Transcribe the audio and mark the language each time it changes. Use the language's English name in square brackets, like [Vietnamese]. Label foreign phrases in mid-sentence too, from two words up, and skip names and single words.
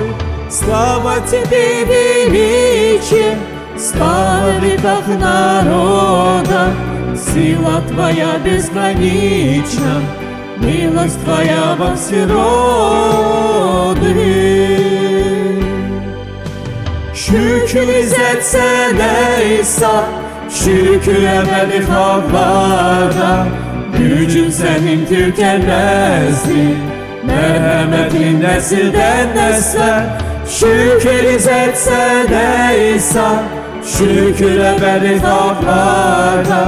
[Russian] Слава тебе, величие, слава ты, как народа, сила твоя безгранична, милость твоя во все роды. [Turkish] Şükür izzet sana İsa, şükür ebedi Allah'a. Gücün senin tükenmezdir, merhametin nesilden nesle. Şükür izzet sana İsa, şükür ebedi Allah'a.